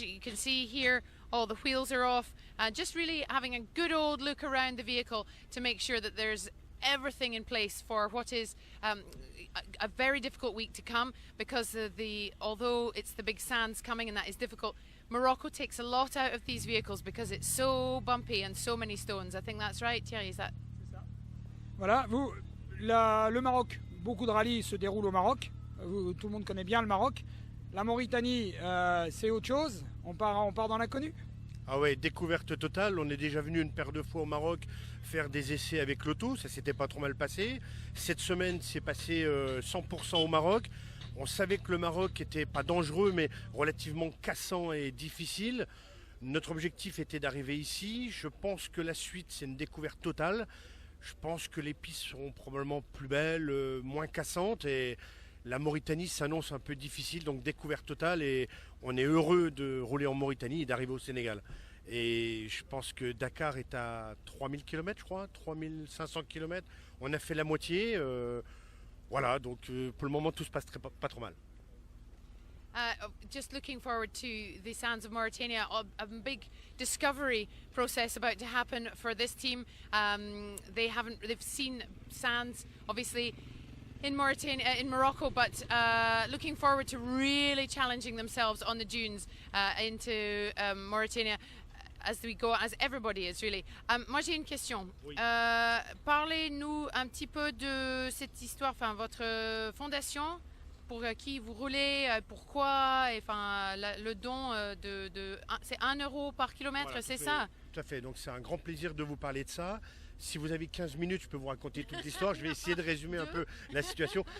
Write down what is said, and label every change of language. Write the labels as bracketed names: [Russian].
[English] You can see here all the wheels are off. Just really having a good old look around the vehicle to make sure that there's everything in place for what is a very difficult week to come, because although it's the big sands coming and that is difficult, Morocco takes a lot out of these vehicles because it's so bumpy and so many stones. I think that's right, Thierry, is that? [French] C'est ça. Voilà, le Maroc, beaucoup de rallyes se déroulent au Maroc. Tout le monde connaît bien le Maroc. La Mauritanie, c'est autre chose. On part dans l'inconnu. Ah ouais, découverte totale. On est déjà venu une paire de fois au Maroc faire des essais avec l'auto. Ça s'était pas trop mal passé. Cette semaine, c'est passé 100% au Maroc. On savait que le Maroc était pas dangereux, mais relativement cassant et difficile. Notre objectif était d'arriver ici. Je pense que la suite, c'est une découverte totale. Je pense que les pistes seront probablement plus belles, moins cassantes, et la Mauritanie s'annonce un peu difficile, donc découverte totale, et on est heureux de rouler en Mauritanie et d'arriver au Sénégal. Et je pense que Dakar est à 3000 km, je crois, 3500 km. On a fait la moitié. Voilà, donc pour le moment, tout se passe pas trop mal. [English] Just looking forward to the sands of Mauritania, a big discovery process about to happen for this team. They've seen sands, obviously, in Mauritania, in Morocco, but looking forward to really challenging themselves on the dunes into Mauritania as we go, as everybody is really. [French] Moi j'ai une question. Oui. Parlez-nous un petit peu de cette histoire, enfin votre fondation, pour qui vous roulez, pourquoi, et enfin le don c'est 1 euro par kilomètre, voilà, c'est ça? Tout à fait, donc c'est un grand plaisir de vous parler de ça. Si vous avez 15 minutes, je peux vous raconter toute l'histoire. Je vais essayer de résumer un peu la situation.